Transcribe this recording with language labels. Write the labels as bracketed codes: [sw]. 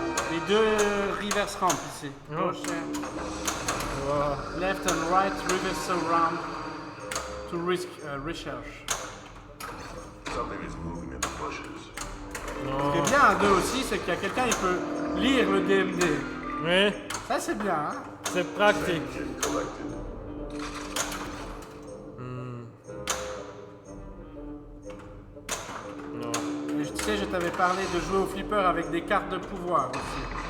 [fr] Les deux reverse ramp ici. Gauche et... [en] Left and right reversal ramp to risk research. Something is moving in the bushes. [fr] Ce qui est bien à deux aussi, c'est qu'il y a quelqu'un, il peut lire le DMD. Oui, Ça, c'est bien, hein. c'est pratique. [en] Collected. [fr] Non. Et tu sais, je t'avais parlé de jouer au flipper avec des cartes de pouvoir aussi.